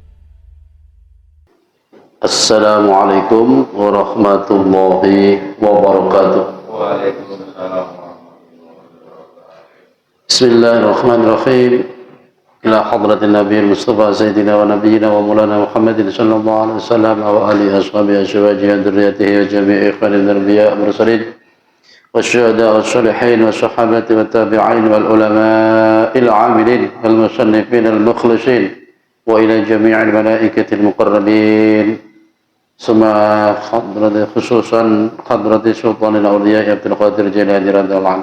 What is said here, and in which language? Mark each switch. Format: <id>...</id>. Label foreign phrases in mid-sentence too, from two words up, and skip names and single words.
<ar>السلام عليكم ورحمة الله وبركاته. وعليكم السلام. بسم الله الرحمن الرحيم. إلى حضرة النبي المصطفى سيدنا ونبينا ومولانا محمد صلى الله عليه وسلم وآله أصحابه أزواجه ذريته وجميع إخوان الأنبياء والمرسلين والشهداء والصالحين والصحابة والتابعين والعلماء العاملين والمصنفين المخلصين وإلى جميع الملائكة المقربين. ثم حضرة خصوصا حضرة سلطان الأولياء عبد القادر جيلاني رضي الله عنه.</ar>